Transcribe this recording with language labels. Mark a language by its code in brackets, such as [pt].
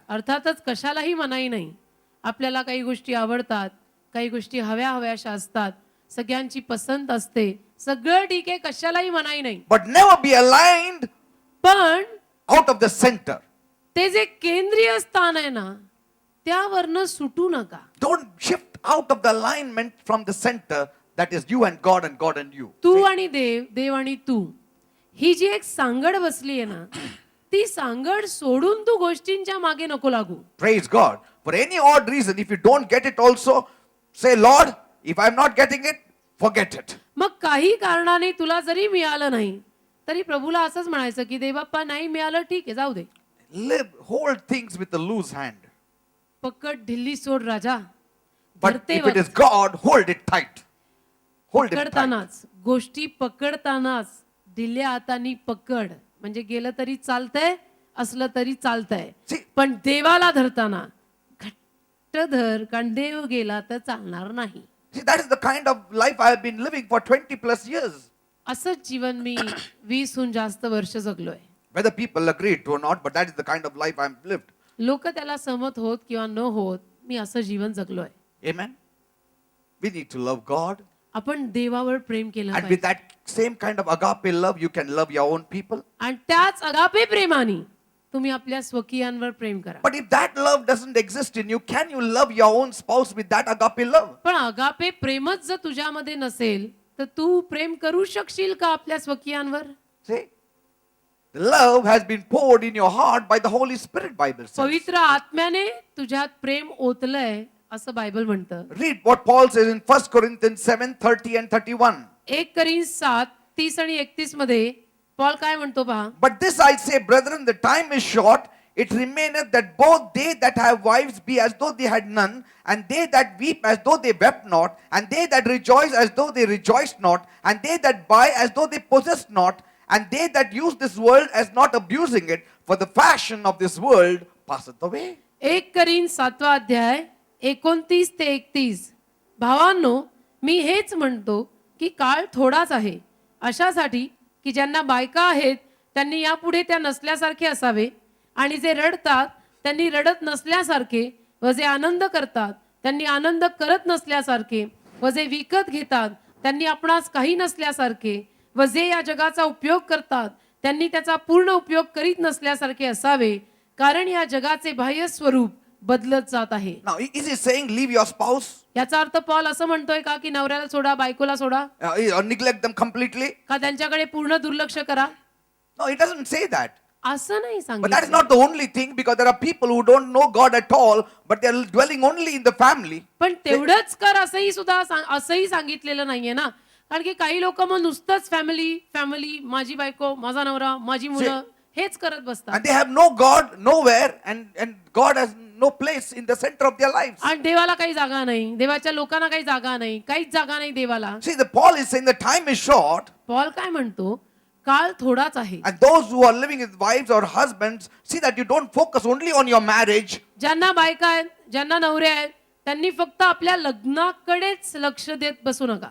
[mr] अर्थातच कशालाही मनाई नाही. आपल्याला काही गोष्टी आवडतात, काही गोष्टी हव्या हव्याशा असतात, सगळ्यांची पसंत असते, सगळं ठीक आहे, कशालाही मनाई नाही. [en] But never be aligned [mr] पण [en] out of the center. [mr] ते जे केंद्रीय स्थान आहे ना, त्यावरनं सुटू नका. [en] Don't shift out of the alignment from the center, that is you and God and you. [mr] तू आणि देव, देव आणि तू, ही जी एक सांगड बसली आहे ना, ती सांगड सोडून तू गोष्टींच्या मागे नको लागू. [en] Praise God. For any odd reason, if you don't get it also, say, Lord, if I'm not getting it, forget it. [mr] मग काही कारणाने तुला जरी मिळालं नाही, तरी प्रभूला असंच म्हणायचं की देवबाप्पा नाही मिळालं, ठीक आहे, जाऊ दे. [en] Hold things with a loose hand. [mr] पकड ढिल्ली सोड राजा. [en] But [mr] धरते [en] if it is God, hold it tight. Hold it tight. [mr] पकडतानाच, गोष्टी पकडतानाच ढिल्या हातानी पकड. म्हणजे गेलं तरी चालतंय, असलं तरी चालतंय, [en] See, [mr] पण देवाला धरताना घट्ट धर, कारण देव गेला तर चालणार नाही. [en] see, that is the kind of life I have been living for 20 plus years. [mr] असंच जीवन मी 20हून जास्त वर्ष जगलोय. [en] Whether people agree it or not, but that is the kind of life I've lived. [mr] लोक त्याला सहमत होत किंवा न होत, मी असं जीवन जगलोय. [en] Amen. We need to love God. [mr] आपण देवावर प्रेम केलं [en] And with that same kind of agape love, you can love your own people. [mr] आणि त्याच अगापे प्रेमाने तुम्ही आपल्या स्वकीयांवर प्रेम करा. [en] But if that love doesn't exist in you, can you love your own spouse with that agape love? [mr] पण agape प्रेमच जर तुझ्यामध्ये नसेल, तर तू प्रेम करू शकशील का आपल्या स्वकीयांवर? [en] See? The love has been poured in your heart by the Holy Spirit, Bible says. [mr] पवित्र आत्म्याने तुझ्यात प्रेम ओतलंय असं बायबल म्हणतं. [en] Read what Paul says in 1 Corinthians 7:30 and 31. [mr] 1 Corinthians 7:30 आणि 31 मध्ये पॉल काय म्हणतो पहा. [en] But this I say, brethren, the time is short. It remaineth that both they that have wives be as though they had none, and they that weep as though they wept not, and they that rejoice as though they rejoiced not, and they that buy as though they possessed not, and they that use this world as not abusing it, for the fashion of this world passeth away. [mr] 1 Corinthians 7 अध्याय 29 ते 31. भावांनो, मी हेच म्हणतो की काळ थोडाच आहे, अशासाठी की ज्यांना बायका आहेत त्यांनी यापुढे त्या नसल्यासारखे असावे, आणि जे रडतात त्यांनी रडत नसल्यासारखे, व जे आनंद करतात त्यांनी आनंद करत नसल्यासारखे, व जे विकत घेतात त्यांनी आपणास काही नसल्यासारखे, व जे या जगाचा उपयोग करतात त्यांनी त्याचा पूर्ण उपयोग करीत नसल्यासारखे असावे, कारण या जगाचे बाह्य स्वरूप बदलत जात आहे. [en] Now, is he saying leave your spouse [mr] याचा अर्थ पॉल असं म्हणतोय का की नवऱ्याला सोडा, बायकोला सोडा, [en] or neglect them completely? [mr] का त्यांच्याकडे पूर्ण दुर्लक्ष करा? [en] No, it doesn't say that. [mr] असं नाही [en] But that is [mr] सांगितलं. [en] not the only thing, because there are people who don't know God at all, but they are dwelling only in the family. [mr] पण तेवढंच कर असंही सांगितलेलं नाहीये ना. कारण की काही लोक मग नुसतंच फॅमिली फॅमिली, माझी बायको, माझा नवरा, माझी मुलं, हेच करत बसतात. [en] And they have no God nowhere, and God has no place in the center of their lives. [mr] आणि देवाला काही जागा नाही, देवाच्या लोकांना काही जागा नाही, काहीच जागा नाही देवाला. [en] See, the Paul is saying the time is short, [mr] Paul काय म्हणतो, काळ थोडाच आहे. [en] and those who are living with wives or husbands, see that you don't focus only on your marriage. [mr] ज्यांना बायका आहेत, ज्यांना नवरे आहेत, त्यांनी फक्त आपल्या लग्नाकडेच लक्ष देत बसू नका.